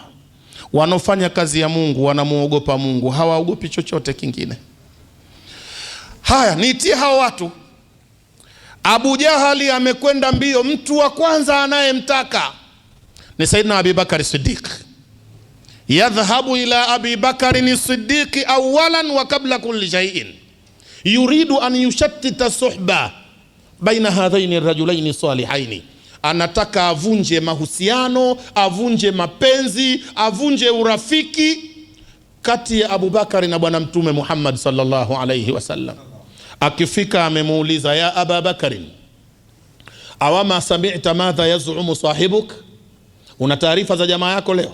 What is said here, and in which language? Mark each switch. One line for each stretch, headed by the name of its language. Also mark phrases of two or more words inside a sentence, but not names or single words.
Swahili: Wanofanya kazi ya Mungu wanamuogopa Mungu, hawaogopi chochote kingine. Haya, nitie hao watu. Abu Jahali amekwenda mbio, mtu wa kwanza anayemtaka ni Sayyidina Abi Bakari Siddiq.
Arabic: يذهب إلى أبي بكر الصديق أولا وقبل كل شيء يريد أن يشتت الصحبة بين هذين الرجلين الصالحين.
Swahili: Anataka avunje mahusiano, avunje mapenzi, avunje urafiki kati ya Abu Bakari na bwana Mtume Muhammad
Arabic: صلى الله عليه وسلم.
Swahili: Akifika amemuuliza,
Arabic: يا أبا بكر أوما سمعت ماذا يزعم صاحبك,
Swahili: una taarifa za jamaa yako leo?